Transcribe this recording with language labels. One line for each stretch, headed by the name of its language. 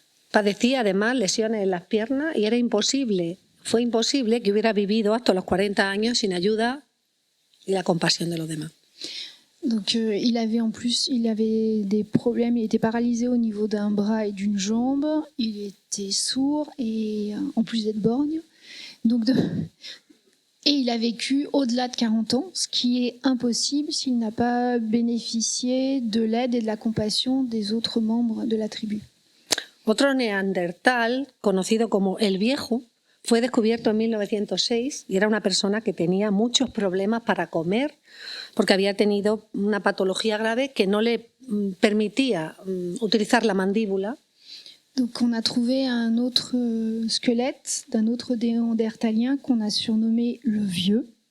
Spanish: Padecía además lesiones en las piernas y fue imposible que hubiera vivido hasta los 40 años sin ayuda y la compasión de los demás.
French: Donc il avait des problèmes, il était paralysé au niveau d'un bras et d'une jambe, il était sourd et en plus d'être borgne. Donc Et il a vécu au-delà de 40 ans, ce qui est impossible s'il n'a pas bénéficié de l'aide et de la compassion des autres membres de la tribu.
Spanish: Otro neandertal, conocido como el Viejo, fue descubierto en 1906 y era una persona que tenía muchos problemas para comer porque había tenido una patología grave que no le permitía utilizar la mandíbula.
French: Donc on a trouvé un autre squelette d'un autre néandertalien qu'on a surnommé le Vieux.